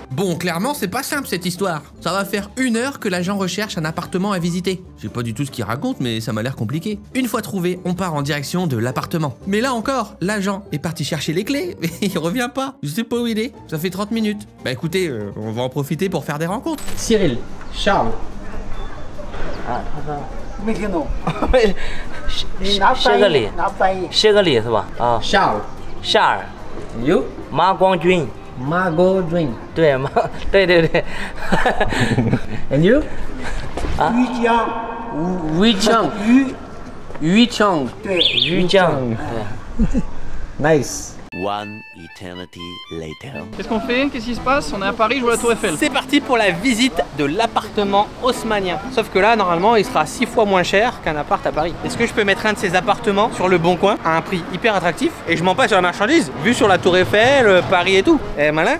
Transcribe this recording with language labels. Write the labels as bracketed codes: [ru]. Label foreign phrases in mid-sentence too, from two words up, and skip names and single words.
[fr] Bon, clairement, c'est pas simple cette histoire. Ça va faire 1 heure que l'agent recherche un appartement à visiter. Je sais pas du tout ce qu'il raconte, mais ça m'a l'air compliqué. Une fois trouvé, on part en direction de l'appartement. Mais là encore, l'agent est parti chercher les clés, mais il revient pas. Je sais pas où il est. Ça fait 30 minutes. Bah écoutez, on va en profiter pour faire des rencontres. Cyril, Charles. [zh] 谢个礼，谢个礼是吧？啊， Charles. 夏尔， [en] You? [zh] 马光军， Margot Dream. 对对。 [en] And you? [zh] 于江，于江. 于江，对。 [en] Nice. One eternity later. [fr] Qu'est-ce qu'on fait? Qu'est-ce qui se passe? On est à Paris, je vois la Tour Eiffel. C'est parti pour la visite de l'appartement haussmannien. Sauf que là, normalement, il sera 6 fois moins cher qu'un appart à Paris. Est-ce que je peux mettre un de ces appartements sur le Bon Coin à un prix hyper attractif et je m'en passe sur la marchandise, vu sur la Tour Eiffel, Paris et tout? Eh, malin.